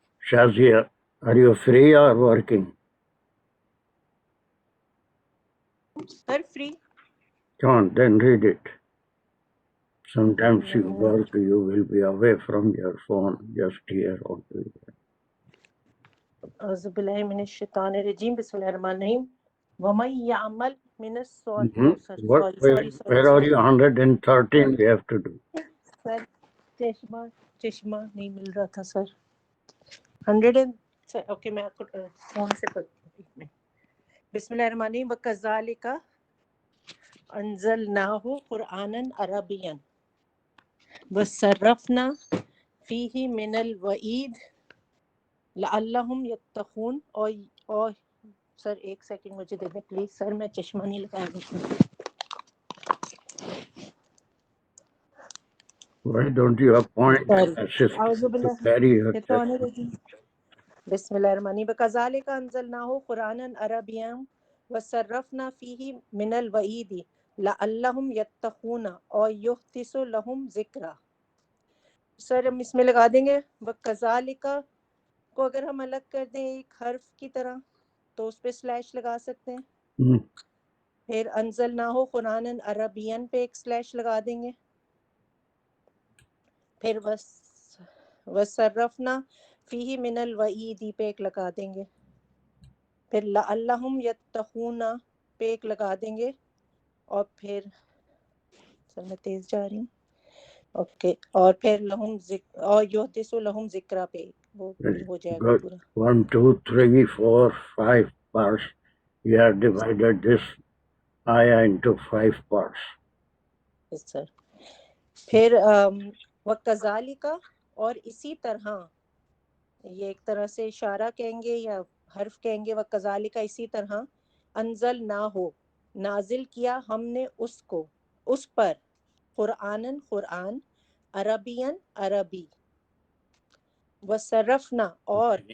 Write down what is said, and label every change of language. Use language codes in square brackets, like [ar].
[en] Shazia, are you free or working? Sir, free. Come on, then read it. Sometimes you work, you will be away from your phone, just here or there. [ar] أعوذ بالله من الشيطان الرجيم. بسم الله الرحمن الرحيم. ومن يعمل من الصالحات. [en] Where are you? 113 we have to do. [ur] سر چشمہ نہیں مل رہا تھا سر. 100 اوکے میں آپ کو فون سے پڑھتی ہوں. [ar] بسم اللہ الرحمن الرحیم. وکذالک انزلناہ قرآنا عربیا وصرفنا فیہ من الوعید لعلہم یتقون. [ur] اور سر ایک سیکنڈ مجھے دے دیں پلیز سر، میں چشمہ نہیں لگایا ہوں. [en] Why don't you appoint assistant to carry your chest? [ar] بسم اللہ الرحمن الرحیم. وکذالک انزلناہ قرآنا عربیا وصرفنا فیہ من الوعید لعلہم یتقون اور یحدث لہم ذکرا. [ur] سر ہم اس میں لگا دیں گے وکذالک کو اگر ہم الگ کر دیں ایک حرف کی طرح تو اس پہ سلیش لگا سکتے ہیں. پھر [ar] انزلناہ قرآنا عربیا [ur] پہ ایک سلیش لگا دیں گے. پھر [ar] وصرفنا فیہ من الوعید [ur] پہ ایک لگا دیں گے. پھر [ar] لعلہم یتقون [ur] پہ ایک لگا دیں گے. اور پھر سر میں تیز جا رہی ہوں. اوکے. اور پھر لہم اور [ar] یحدث لہم ذکرا [ur] پہ وہ ہو جائے گا پورا. [en] 1 2 3 4 5 parts. We have divided this ayah into 5 parts. Yes, sir. [ur] پھر وَكَذَلِكَ اور اسی طرح، یہ ایک طرح سے اشارہ کہیں گے یا حرف کہیں گے. وَكَذَلِكَ اسی طرح انزلناہ نازل کیا ہم نے اس کو، اس پر، قرآناً قرآن، عربین عربی، وصرفنا اور